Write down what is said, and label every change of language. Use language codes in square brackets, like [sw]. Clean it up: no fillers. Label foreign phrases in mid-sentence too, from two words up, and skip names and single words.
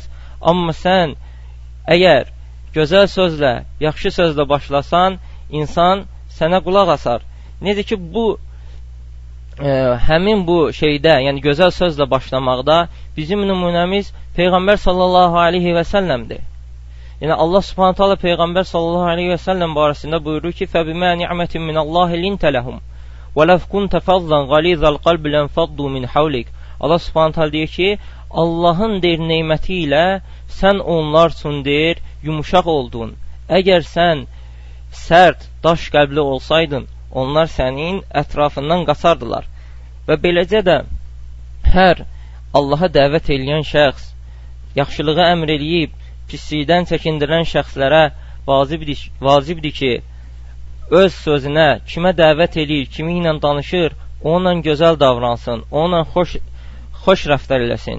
[az] Amma sən əgər gözəl sözlə, yaxşı sözlə başlasan, insan sənə qulaq asar. Necə ki, həmin bu şeydə, yəni gözəl sözlə başlamaqda bizim nümunəmiz Peyğəmbər [ar] صلى الله عليه وسلم. [az] Yəni Allah [ar] سبحانه وتعالى [az] Peyğəmbər [ar] صلى الله عليه وسلم [az] barəsində buyurur ki, [ar] فَبِمَا نِعْمَةٍ مِنَ اللّٰهِ لِنْتَ لَهُمْ وَلَوْ كُنْتَ فَضًّا غَلِيظَ الْقَلْبِ لَنْفَضُّوا مِنْ حَوْلِكَ. [az] Allah [ar] سبحانه وتعالى [az] deyir ki, Allahın deyir neyməti ilə sən onlar üçün deyir yumuşaq oldun. Əgər sən sərt, daş qəlbli olsaydın, onlar sənin ətrafından qaçardılar. Və beləcə də hər Allaha dəvət edən şəxs, yaxşılığı əmr eləyib, pislikdən çəkindirən şəxslərə vacibdir ki, öz sözünə, kimə dəvət eləyir, kimi ilə danışır, onunla gözəl davransın, onunla xoş rəftar eləsin.